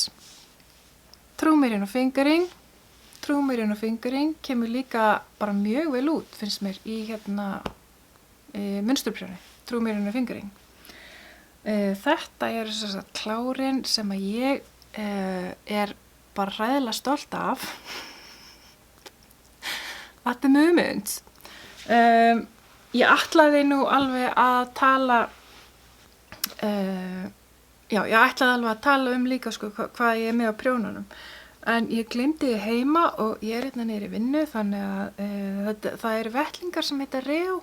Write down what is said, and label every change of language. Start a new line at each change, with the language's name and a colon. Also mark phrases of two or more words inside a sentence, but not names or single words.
Icelandic: True Merino fingering kemur líka bara mjög vel út, finnst mér, í hérna munsturprjóni, True Merino fingering. Þetta er sem sagt klárin sem að ég er bara hræðilega stolt af.
English: At the moment.
Icelandic: Ég ætlaði nú alveg að tala líka sko hvað ég er með á prjónunum. En ég gleymdi því heima og ég er hérna niður í vinnu þannig að það eru vettlingar sem heita Reo.